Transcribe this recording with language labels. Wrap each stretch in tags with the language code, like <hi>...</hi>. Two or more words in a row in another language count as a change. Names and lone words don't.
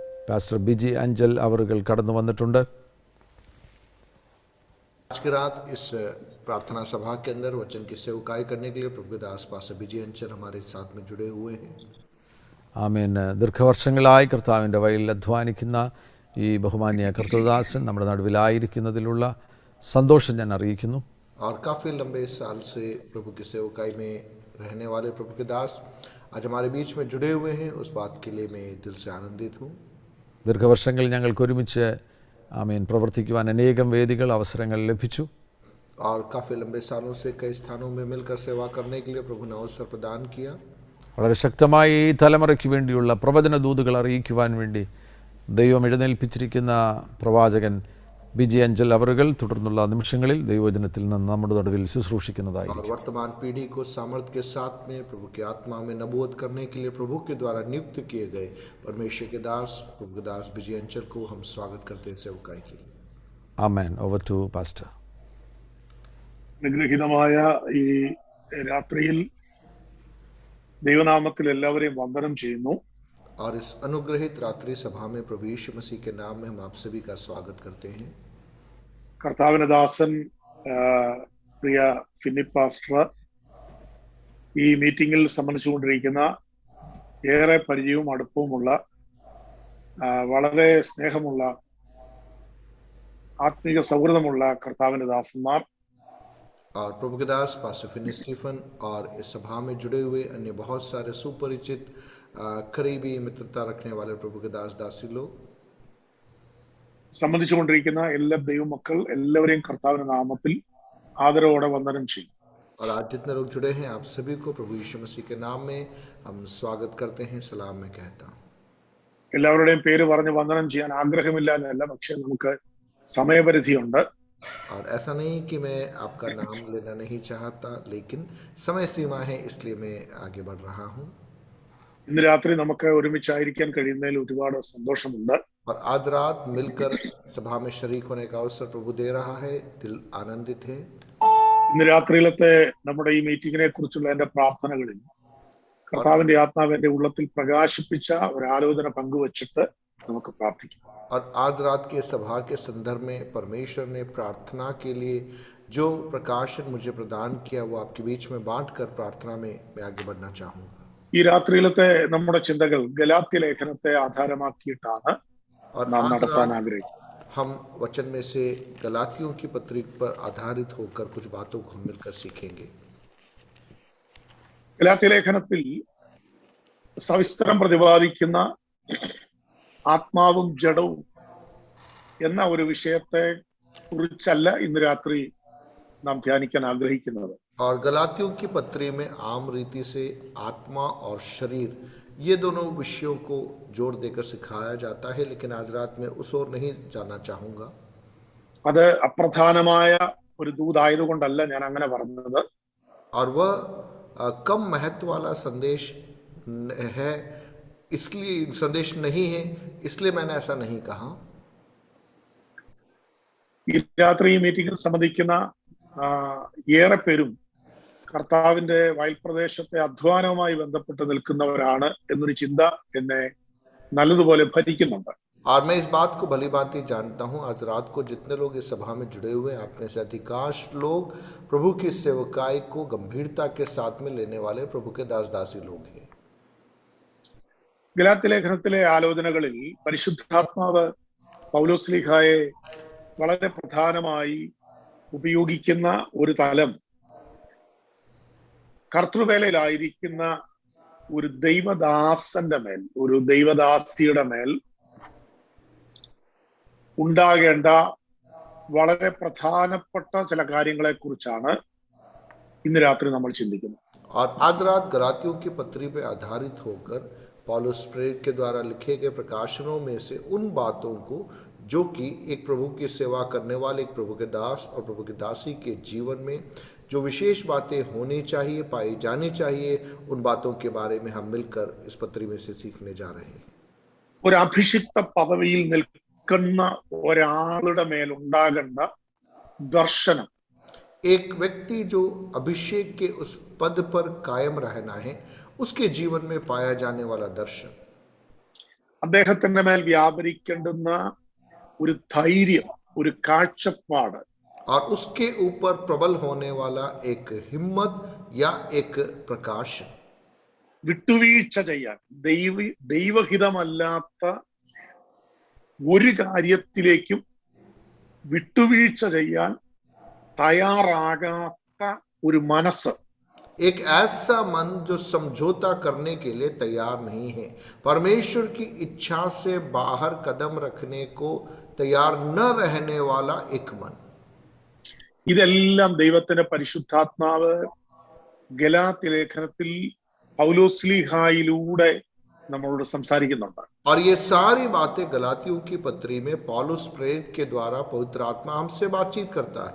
<ml>പാസ്റ്റർ ബിജി അഞ്ചൽ അവറുകൾ കടന്നു വന്നിട്ടുണ്ട്.</ml> <hi>आज की रात इस प्रार्थना सभा के अंदर वचन की सेवकाई करने के लिए प्रभु के दास पास्टर विजय अंचल हमारे साथ में जुड़े हुए हैं.</hi> <ml>ആമേൻ. ദീർഘവർഷങ്ങളായി കർത്താവിൻ്റെ വഴിയിൽ അധ്വാനിക്കുന്ന ഈ ബഹുമാന്യ കർത്തൃദാസൻ നമ്മുടെ നടുവിലായിരിക്കുന്നതിലുള്ള സന്തോഷം ഞാൻ അറിയിക്കുന്നു.</ml> <hi>और काफ़ी लंबे साल से प्रभु की सेवकाई में रहने वाले प्रभु के दास आज हमारे बीच में जुड़े हुए हैं. उस बात के लिए मैं दिल से आनंदित हूँ.</hi> <ml>ദീർഘവർഷങ്ങൾ ഞങ്ങൾക്ക് ഒരുമിച്ച് ആമേൻ പ്രവർത്തിക്കുവാൻ അനേകം വേദികൾ അവസരങ്ങൾ ലഭിച്ചു.</ml> <hi>और काफ़ी लंबे सालों से कई स्थानों में मिलकर सेवा करने के लिए प्रभु ने अवसर प्रदान किया.</hi> <ml>വളരെ ശക്തമായി ഈ തലമുറയ്ക്ക് വേണ്ടിയുള്ള പ്രവചന ദൂതുകൾ അറിയിക്കുവാൻ വേണ്ടി ദൈവം എഴുന്നേൽപ്പിച്ചിരിക്കുന്ന പ്രവാചകൻ ബിജി അഞ്ചൽ അവറുകൾ തുടർന്നുള്ള നിമിഷങ്ങളിൽ ദൈവവചനത്തിൽ നിന്ന് നമ്മുടെ നടുവിൽ ശുശ്രൂഷിക്കുന്നതായിരിക്കും.</ml> <hi>और वर्तमान पीढ़ी को सामर्थ्य के साथ में प्रभु की आत्मा में नबूवत करने के लिए प्रभु के द्वारा नियुक्त किए गए परमेश्वर के दास प्रभु के दास विजय अंचल को हम स्वागत करते हैं सेवकाई के लिए.</hi> <en>ആമേൻ. over to pastor.</en> <ml>അനുഗ്രഹീതമായ ഈ രാത്രിയിൽ ദൈവനാമത്തിൽ എല്ലാവരെയും വന്ദനം ചെയ്യുന്നു.</ml> <hi>और इस अनुग्रहित रात्रि सभा में प्रभु यीशु मसीह के नाम में हम आप सभी का स्वागत करते हैं.</hi> <ml>കർത്താവിന്റെ ദാസൻ പ്രിയ ഫിലിപ്പ് പാസ്റ്റർ ഈ മീറ്റിംഗിൽ സംബന്ധിച്ചുകൊണ്ടിരിക്കുന്ന ഏറെ പരിചയവും അടുപ്പവുമുള്ള വളരെ സ്നേഹമുള്ള ആത്മീക സൗഹൃദമുള്ള കർത്താവിന്റെ ദാസന്മാർ,</ml> <hi>और प्रभु के दास पास्टर फिनी स्टीफन और इस सभा में जुड़े हुए अन्य बहुत सारे सुपरिचित करीबी मित्रता रखने वाले प्रभु के दास दासी लोग,</hi> <ml>സംബന്ധിച്ചുകൊണ്ടിരിക്കുന്ന എല്ലാ ദൈവമക്കൾ എല്ലാവരെയും കർത്താവിന്റെ നാമത്തിൽ ആദരവോടെ വന്ദനം ചെയ്യും.</ml> <hi>और आज जितने लोग जुड़े हैं आप सभी को प्रभु यीशु मसीह के नाम में हम स्वागत करते हैं, सलाम मैं कहता हूँ.</hi> <ml>എല്ലാവരുടെയും പേര് പറഞ്ഞ് വന്ദനം ചെയ്യാൻ ആഗ്രഹമില്ല എന്നല്ല, പക്ഷെ നമുക്ക് സമയപരിധിയുണ്ട്.</ml> <hi>और ऐसा नहीं कि मैं आपका नाम लेना नहीं चाहता, लेकिन समय सीमा है इसलिए मैं आगे बढ़ रहा हूँ.</hi> <ml>ഇന്ന് രാത്രി നമുക്ക് ഒരുമിച്ചായിരിക്കാൻ കഴിയുന്നതിൽ ഒരുപാട് സന്തോഷമുണ്ട്.</ml> <hi>और आज रात मिलकर सभा में शरीक होने का अवसर प्रभु दे रहा है, दिल आनंदित है.</hi> <ml>ഇന്ന് രാത്രിയിലത്തെ നമ്മുടെ ഈ മീറ്റിങ്ങിനെ കുറിച്ചുള്ള എന്റെ പ്രാർത്ഥനകളിൽ കർത്താവിന്റെ ആത്മാവ് എന്റെ ഉള്ളത്തിൽ പ്രകാശിപ്പിച്ച ഒരു ആലോചന പങ്കുവച്ചിട്ട് നമുക്ക് പ്രാർത്ഥിക്കാം.</ml> <hi>और आज रात के सभा के संदर्भ में परमेश्वर ने प्रार्थना के लिए जो प्रकाशन मुझे प्रदान किया वो आपके बीच में बांटकर प्रार्थना में मैं आगे बढ़ना चाहूँगा.</hi> <ml>ഈ രാത്രിയിലത്തെ നമ്മുടെ ചിന്തകൾ ഗലാത്യ ലേഖനത്തെ ആധാരമാക്കിയിട്ടാണ് നാം നടത്താൻ ആഗ്രഹിക്കുന്നത്.</ml> <hi>हम वचन में से गलातियों की पत्री पर आधारित होकर कुछ बातों को हम मिलकर सीखेंगे.</hi> <ml>ഗലാത്യ ലേഖനത്തിൽ സവിസ്തരം പ്രതിപാദിക്കുന്ന ആത്മാവും ജഡവും എന്ന ഒരു വിഷയത്തെ കുറിച്ചല്ല ഇന്ന് രാത്രി നാം ധ്യാനിക്കാൻ ആഗ്രഹിക്കുന്നത്.</ml> <hi>और गलातियों की पत्री में आम रीति से आत्मा और शरीर ये दोनों विषयों को जोर देकर सिखाया जाता है, लेकिन आज रात में उस ओर नहीं जाना चाहूँगा.</hi> <ml>അത് അപ്രധാനമായ ഒരു ദൂതായതുകൊണ്ടല്ല ഞാൻ അങ്ങനെ പറഞ്ഞത്.</ml> <hi>और वह कम महत्व वाला संदेश है, इसलिए संदेश नहीं है इसलिए मैंने ऐसा नहीं कहा.</hi> <ml>ഈ രാത്രി ഈ മീറ്റിംഗിൽ സംബന്ധിക്കുന്ന ഏറെ പേരും കർത്താവിന്റെ വയൽപ്രദേശത്തെ അധ്വാനവുമായി ബന്ധപ്പെട്ട് നിൽക്കുന്നവരാണ് എന്നൊരു ചിന്ത എന്നെ നല്ലതുപോലെ ഭരിക്കുന്നുണ്ട്.</ml> <hi>और मैं इस बात को भली भांति जानता हूँ, आज रात को जितने लोग इस सभा में जुड़े हुए हैं आप में से अधिकांश लोग प्रभु की सेवकाई को गंभीरता के साथ में लेने वाले प्रभु के दास दासी लोग हैं.</hi> <ml>ഗലാത്യ ലേഖനത്തിലെ ആലോചനകളിൽ പരിശുദ്ധാത്മാവ് പൗലോസ്ലീഹായെ വളരെ പ്രധാനമായി ഉപയോഗിക്കുന്ന ഒരു തലം കർത്തൃവേലയിലായിരിക്കുന്ന ഒരു ദൈവദാസന്റെ മേൽ, ഒരു ദൈവദാസിയുടെ മേൽ ഉണ്ടാകേണ്ട വളരെ പ്രധാനപ്പെട്ട ചില കാര്യങ്ങളെ കുറിച്ചാണ് ഇന്ന് രാത്രി നമ്മൾ ചിന്തിക്കുന്നത്.</ml> <hi>और आज रात गलातियों की पत्री पर आधारित होकर पौलुस प्रेरित के द्वारा लिखे गए प्रकाशनों में से उन बातों को जो कि एक प्रभु की सेवा करने वाले एक प्रभु के दास और प्रभु की दासी के जीवन में जो विशेष बातें होनी चाहिए, पाई जानी चाहिए, उन बातों के बारे में हम मिलकर इस पत्री में से सीखने जा रहे हैं.</hi> <ml>ഒരു അഭിഷിക്ത പദവിയിൽ നിൽക്കുന്ന ഒരാളുടെ മേൽ ഉണ്ടാകേണ്ട ദർശനം,</ml> <hi>एक व्यक्ति जो अभिषेक के उस पद पर कायम रहना है उसके जीवन में पाया जाने वाला दर्शन,</hi> <ml>അദ്ദേഹത്തിന്റെ മേൽ വ്യാപരിക്കേണ്ടുന്ന ഒരു ധൈര്യം, ഒരു കാഴ്ചപ്പാട്,</ml> <hi>और उसके ऊपर प्रबल होने वाला एक हिम्मत या एक प्रकाश,</hi> <ml>വിട്ടുവീഴ്ച ചെയ്യാൻ, ദൈവഹിതമല്ലാത്ത ഒരു കാര്യത്തിലേക്കും വിട്ടുവീഴ്ച ചെയ്യാൻ തയ്യാറാകാത്ത ഒരു മനസ്സ്,</ml> <hi>एक ऐसा मन जो समझौता करने के लिए तैयार नहीं है, परमेश्वर की इच्छा से बाहर कदम रखने को तैयार न रहने वाला एक मन।</hi> <ml>ഇതെല്ലാം ദൈവത്തിന്റെ പരിശുദ്ധാത്മാവ് ഗലാത്യ ലേഖനത്തിൽ പൗലോസ്ലീഹായിലൂടെ നമ്മളോട് സംസാരിക്കുന്നുണ്ട്.</ml> <hi>और ये सारी बातें गलातियों की पत्री में पौलुस प्रेरित के द्वारा पवित्र आत्मा हमसे बातचीत करता है।</hi>